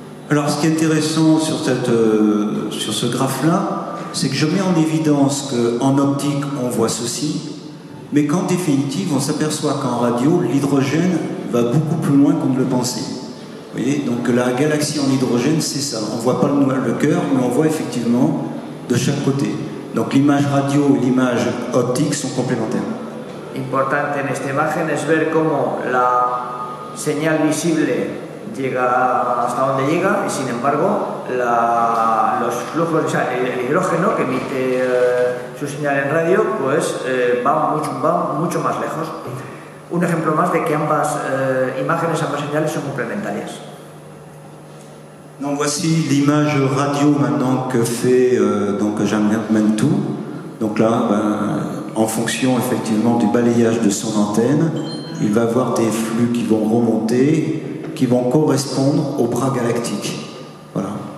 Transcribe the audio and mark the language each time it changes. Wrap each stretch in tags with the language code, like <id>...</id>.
<fr>Alors ce qui est intéressant sur ce graphe-là, c'est que je mets en évidence qu'en optique on voit ceci, mais qu'en définitive on s'aperçoit qu'en radio l'hydrogène va beaucoup plus loin qu'on ne le pensait. Vous voyez, donc la galaxie en hydrogène c'est ça, on ne voit pas le cœur, mais on voit effectivement de chaque côté. Donc l'image radio et l'image optique sont complémentaires.</fr> <es>Importante en esta imagen es ver cómo la señal visible llega hasta donde llega y sin embargo los flujos, el hidrógeno que emite su señal en radio pues va mucho más lejos. Un ejemplo más de que ambas imágenes, ambas señales son complementarias.</es> <fr>Donc voici l'image radio maintenant que fait donc Jean-Marc Mentou. Donc là, en fonction effectivement du balayage de son antenne, il va avoir des flux qui vont remonter, qui vont correspondre au bras galactique. Voilà.</fr>